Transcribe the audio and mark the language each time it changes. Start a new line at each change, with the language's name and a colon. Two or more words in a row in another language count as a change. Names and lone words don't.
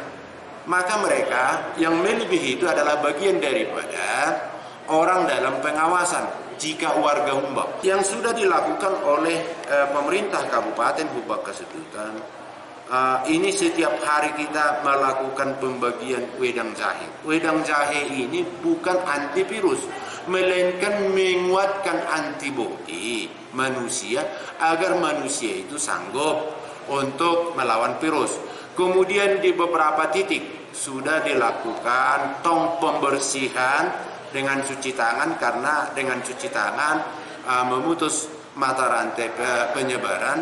Indonesian: Maka mereka yang melebihi itu adalah bagian daripada orang dalam pengawasan. jika warga Humbang. Yang sudah dilakukan oleh pemerintah Kabupaten Humbang Kasudutan, ini setiap hari kita melakukan pembagian wedang jahe. Wedang jahe ini bukan antivirus, melainkan menguatkan antibodi manusia agar manusia itu sanggup untuk melawan virus. Kemudian di beberapa titik sudah dilakukan tong pembersihan dengan cuci tangan, karena dengan cuci tangan memutus mata rantai penyebaran.